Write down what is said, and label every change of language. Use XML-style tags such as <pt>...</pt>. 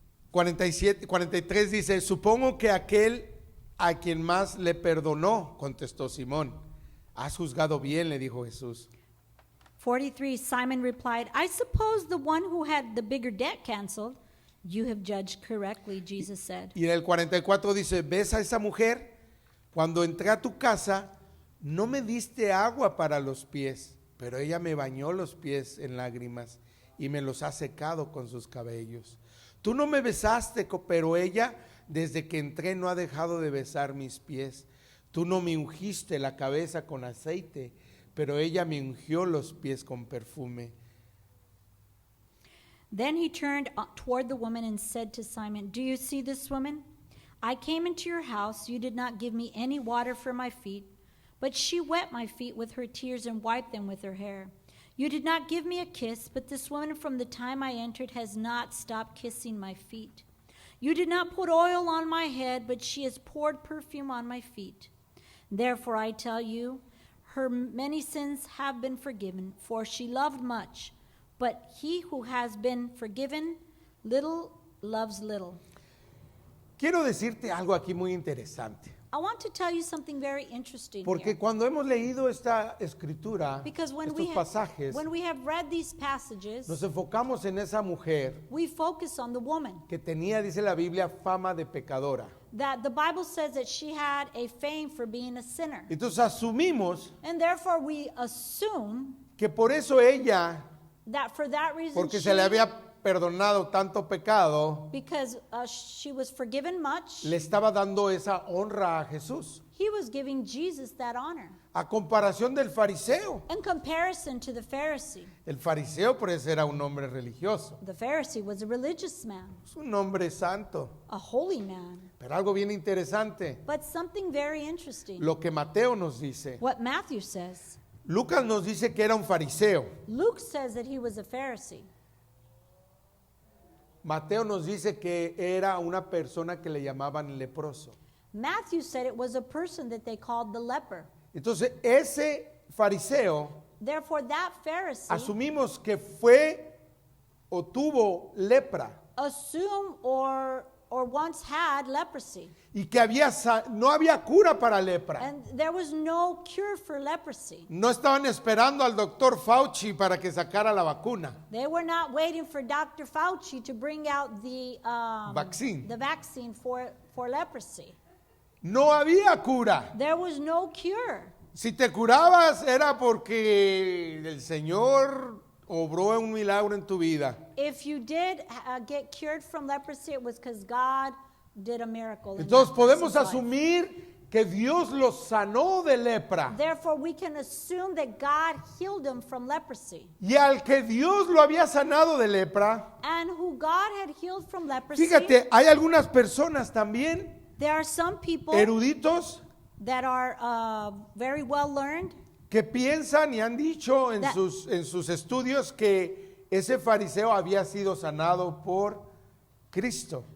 <es>43 dice: supongo que aquel a quien más le perdonó, contestó Simón. Has juzgado bien, le dijo Jesús.</es> <en>43, Simon replied, I suppose the one who had the bigger debt canceled. You have judged correctly, Jesus said.</en> <es>Y en el 44 dice: ¿ves a esa mujer? Cuando entré a tu casa, no me diste agua para los pies, pero ella me bañó los pies en lágrimas y me los ha secado con sus cabellos. Tú no me besaste, pero ella, desde que entré, no ha dejado de besar mis pies. Tú no me ungiste la cabeza con aceite, pero ella me ungió los pies con perfume.</es> <en>Then he turned toward the woman and said to Simon, "Do you see this woman? I came into your house. You did not give me any water for my feet, but she wet my feet with her tears and wiped them with her hair. You did not give me a kiss, but this woman from the time I entered has not stopped kissing my feet. You did not put oil on my head, but she has poured perfume on my feet. Therefore I tell you, her many sins have been forgiven, for she loved much. But he who has been forgiven little loves little."</en> <es>Quiero decirte algo aquí muy interesante.</es> <en>I want to tell you something very interesting</en> <es>Porque</es> <en>here.</en> <es>cuando hemos leído esta escritura,</es> <en>Because when</en> <es>estos pasajes,</es> <en>we have read these passages,</en> <es>nos enfocamos en esa mujer</es> <en>we focus on the woman.</en> <es>que tenía, dice la Biblia, fama de pecadora.</es> <en>That the Bible says that she had a fame for being a sinner.</en> <es>Entonces asumimos</es> <en>And therefore we assume</en> <es>que por eso ella,</es> <en>that for that reason</en> <es>porque se le había perdonado tanto pecado,</es> <en>because she was forgiven much,</en> <es>le estaba dando esa honra a Jesús.</es> <en>he was giving Jesus that honor.</en> <es>A comparación del fariseo.</es> <en>In comparison to the Pharisee,</en> <es>El fariseo por eso era un hombre religioso.</es> <en>the Pharisee was a religious man,</en> <es>Es un hombre santo.</es> <en>a holy man.</en> <es>Pero algo bien interesante,</es> <en>But something very interesting,</en> <es>lo que Mateo nos dice.</es> <en>what Matthew says.</en> <es>Lucas nos dice que era un fariseo.</es> <en>Luke says that he was a Pharisee.</en> <es>Mateo nos dice que era una persona que le llamaban leproso.</es> <en>Matthew said it was a person that they called the leper.</en> <es>Entonces, ese fariseo,</es> <en>Therefore, that Pharisee</en> <es>asumimos que fue o tuvo lepra</es> <en>assumed or once had leprosy.</en> <es>y que no había cura para lepra.</es> <en>And there was no cure for leprosy.</en> <es>No estaban esperando al doctor Fauci para que sacara la vacuna.</es> <en>They were not waiting for Dr. Fauci to bring out the vaccine for leprosy.</en> <es>No había cura.</es> <en>There was no cure.</en> <es>Si te curabas era porque el Señor obró un milagro en tu vida.</es> <en>If you did get cured from leprosy, it was because God did a miracle. In</en> <es>Entonces</es> <en>that</en> <es>podemos</es> <en>person's life.</en> <es>asumir que Dios los sanó de lepra.</es> <en>Therefore, we can assume that God healed him from leprosy.</en> <es>Y al que Dios lo había sanado de lepra,</es> <en>And who God had healed from leprosy,</en> <es>fíjate, hay algunas personas también,</es> <en>there are some people</en> <es>eruditos,</es> <en>that are very well learned</en> <es>que piensan y han dicho en</es> <en>That-</en> <es>sus estudios que ese fariseo había sido sanado por Cristo.</es>